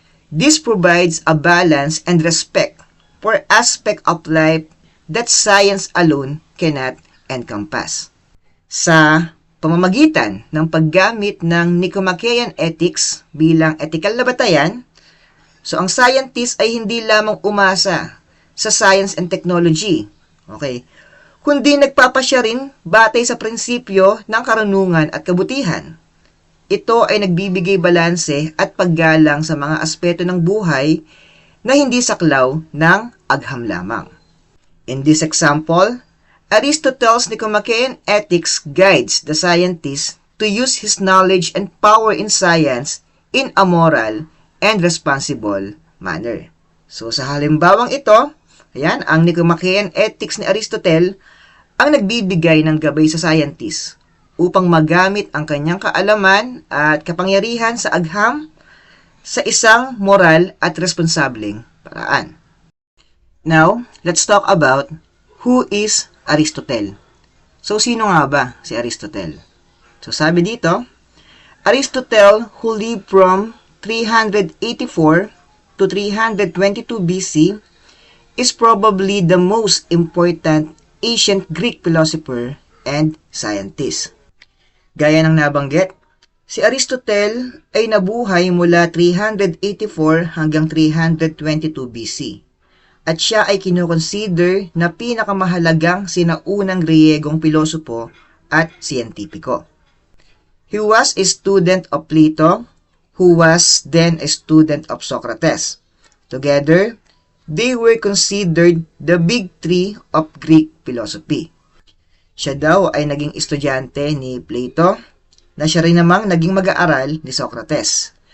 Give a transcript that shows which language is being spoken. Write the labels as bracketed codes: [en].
[en] This provides a balance and respect for aspects of life that science alone cannot encompass. [tl] Sa pamamagitan ng paggamit ng Nicomachean Ethics bilang ethical na batayan, so ang scientist ay hindi lamang umasa sa science and technology, okay, kundi nagpapasya rin batay sa prinsipyo ng karunungan at kabutihan. Ito ay nagbibigay balanse at paggalang sa mga aspeto ng buhay na hindi saklaw ng agham lamang. [en] In this example, Aristotle's Nicomachean Ethics guides the scientist to use his knowledge and power in science in a moral and responsible manner. [tl] So sa halimbawang ito, ayan, ang Nicomachean Ethics ni Aristotle ang nagbibigay ng gabay sa scientist upang magamit ang kanyang kaalaman at kapangyarihan sa agham sa isang moral at responsableng paraan. [en] Now, let's talk about who is Aristotle. [tl] So, sino nga ba si Aristotle? So, sabi dito, [en] Aristotle, who lived from 384 to 322 BC, is probably the most important ancient Greek philosopher and scientist. [tl] Gaya ng nabanggit, si Aristotle ay nabuhay mula 384 hanggang 322 BC. At siya ay kinukonsider na pinakamahalagang sinaunang Griyegong pilosopo at siyentipiko. [en] He was a student of Plato, who was then a student of Socrates. Together, they were considered the big three of Greek philosophy. [tl] Siya daw ay naging estudyante ni Plato, na siya rin namang naging mag-aaral ni Socrates.